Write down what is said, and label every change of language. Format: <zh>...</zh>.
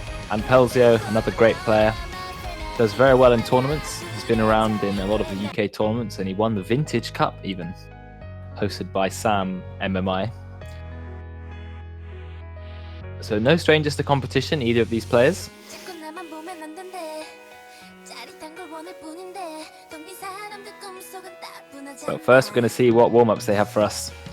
<en>And Pelzio, another great player, does very well in tournaments. He's been around in a lot of the UK tournaments and he won the Vintage Cup even, hosted by Sam MMI. So no strangers to competition, either of these players.</en> <ko>자꾸 나만 보면 안 된대 짜릿한 걸 원할 뿐인데 동긴 사람들 꿈속은 따분하지</ko> <en>But first we're going to see what warm-ups they have for us.</en>